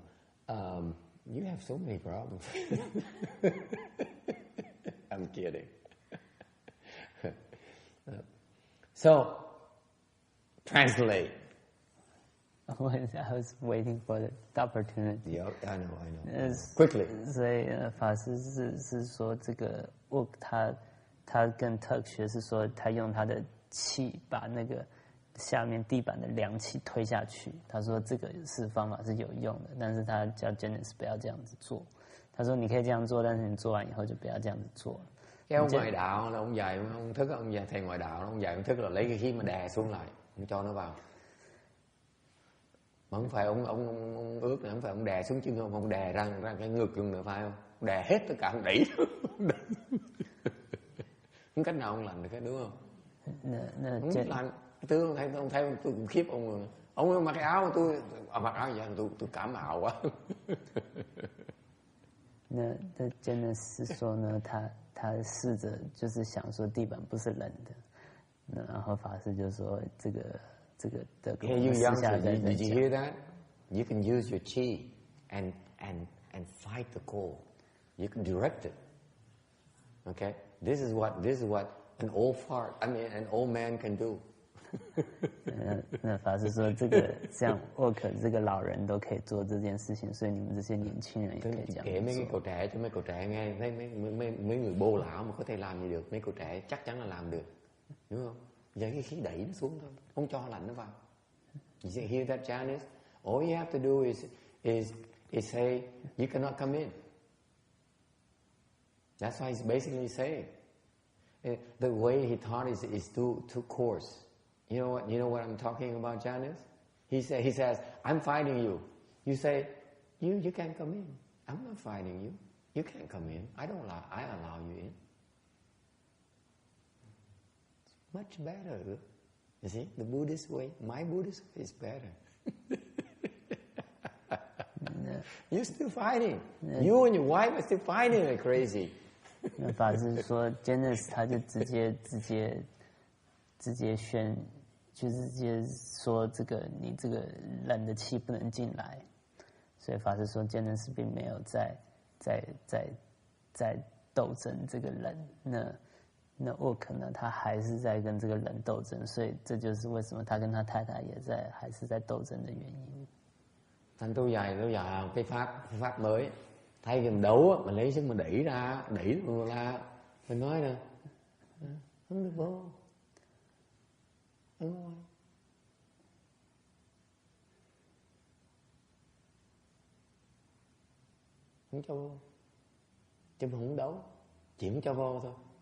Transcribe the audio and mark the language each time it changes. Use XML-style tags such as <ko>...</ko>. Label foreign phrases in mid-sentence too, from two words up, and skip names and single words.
<en>You have so many problems. I'm kidding. So, translate. I was waiting for the opportunity. Yeah, I know. Quickly.</en> <zh>所以法师是说这个他跟特学是说他用他的气把那个下面地板的凉气推下去。他说这个方法是有用的，但是他叫 Janice 不要这样子做。他说你可以这样做，但是你做完以后就不要这样子做了。</zh> <vi>Cái ông ngoại đạo là ông dạy ông Thức, ông dạy thầy ngoại đạo, ông dạy ông Thức là lấy cái khí mà đè xuống lại, không cho nó vào. Mà không phải ông ướp này, không phải ông đè xuống chứ không, ông đè ra cái ngực luôn nữa phải không? Ông đè hết tất cả, ông đẩy. Không cách nào ông làm được cái đúng không? Không biết làm. Ông thấy tôi cũng khiếp ông rồi. Ông mặc cái áo mà tôi mặc áo vậy tôi cảm mạo quá.</vi> <zh>那真的是说呢，他试着就是想说地板不是冷的，然后法师就说这个的。</zh> <en>Hey, you youngsters, did you hear that? You can use your chi and fight the cold. You can direct it. Okay, this is what an old fart, an old man can do.</en> <zh>那法师说这个像沃克这个老人都可以做这件事情，所以你们这些年轻人也可以这样做。</zh> <vi>Kể mấy cái cậu trẻ cho mấy cậu trẻ nghe, thấy mấy người bô lão mà có thể làm gì được, mấy cậu trẻ chắc chắn là làm được, đúng không? Giờ cái khí đẩy nó xuống thôi, không cho lạnh nó vào.</vi> <en>You see, hear that, Janice? All you have to do is say you cannot come in. That's why he's basically saying the way he taught is too coarse. You know what I'm talking about, Janice? He says, I'm fighting you. You say, you can't come in. I'm not fighting you. You can't come in. I allow you in. It's much better. You see, the Buddhist way, my Buddhist way is better. You're still fighting. You and your wife are still fighting like crazy.</en> <zh>那法师说 ，Janice 他就直接宣。就是直接说这个你这个冷的气不能进来，所以法师说坚能师并没有在斗争这个冷，那沃克呢他还是在跟这个冷斗争，所以这就是为什么他跟他太太还是在斗争的原因。</zh> <vi>Thành tôi dạy cái pháp mới, thay vì mình đấu á, mình lấy sức mình đẩy ra mình nói nè, không được vô. Không cho vô, chứ mình không đấu, chỉ muốn cho vô thôi.</vi>